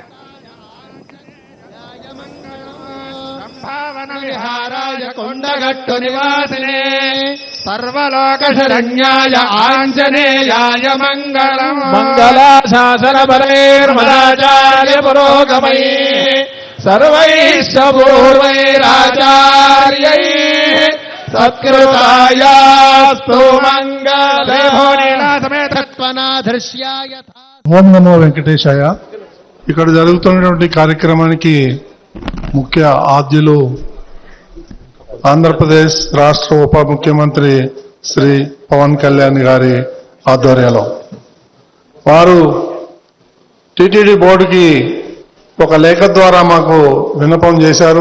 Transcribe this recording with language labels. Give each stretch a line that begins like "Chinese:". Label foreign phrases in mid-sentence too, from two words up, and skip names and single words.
Sanskrit: ಕೊಂಡಗಟ್ಟು ನಿವಾಸಿನೇ ಸರ್ವಲೋಕ ಶರಣ್ಯಾಯ ಆಂಜನೇಯಾಯ ಮಂಗಳಂ ಮಂಗಲಾಶಾಸನ ಬಲೈರ್ಮದಾಚಾರ್ಯ ಪುರೋಗಮೈ ಸರ್ವೈಶ್ಚ ಪೂರ್ವೈರಾಚಾರ್ಯೈ ಸತ್ಕೃತಾಯಾಸ್ತು ಮಂಗಲೇ సಮೇతత్వనాధర్ష్యాయ. ఓం నమో వెంకటేశాయ.
Telugu: ఇక్కడ జరుగుతున్నటువంటి కార్యక్రమానికి ముఖ్య ఆద్యులు ఆంధ్రప్రదేశ్ రాష్ట్ర ఉప ముఖ్యమంత్రి శ్రీ పవన్ కళ్యాణ్ గారి ఆధ్వర్యంలో వారు టిటిడి బోర్డుకి ఒక లేఖ ద్వారా మాకు విన్నపం చేశారు.